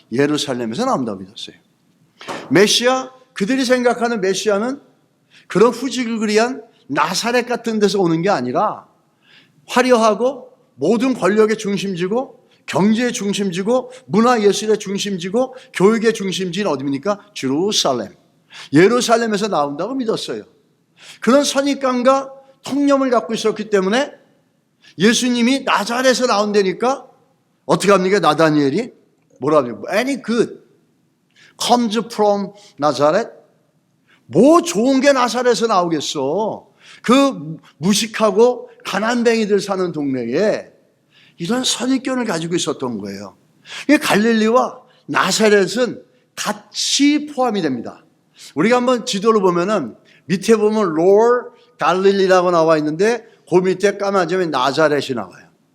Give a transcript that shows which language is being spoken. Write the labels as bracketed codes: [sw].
[ko] 예루살렘에서 나온다고 믿었어요. 메시아, 그들이 생각하는 메시아는 그런 후지글그리한 나사렛 같은 데서 오는 게 아니라 화려하고 모든 권력의 중심지고 경제의 중심지고 문화예술의 중심지고 교육의 중심지는 어디입니까? 예루살렘에서 나온다고 믿었어요. 그런 선입관과 통념을 갖고 있었기 때문에 예수님이 나자렛에서 나온다니까 어떻게 합니까? 나다니엘이 뭐라 합니까? [en] Any good comes from Nazareth. [ko] 뭐 좋은 게 나사렛에서 나오겠어. 그 무식하고 가난뱅이들 사는 동네에 이런 선입견을 가지고 있었던 거예요. 갈릴리와 나사렛은 같이 포함이 됩니다. 우리가 한번 지도를 보면은 밑에 보면 롤 갈릴리라고 나와 있는데 그 밑에 까마지면 나자렛이 나와요.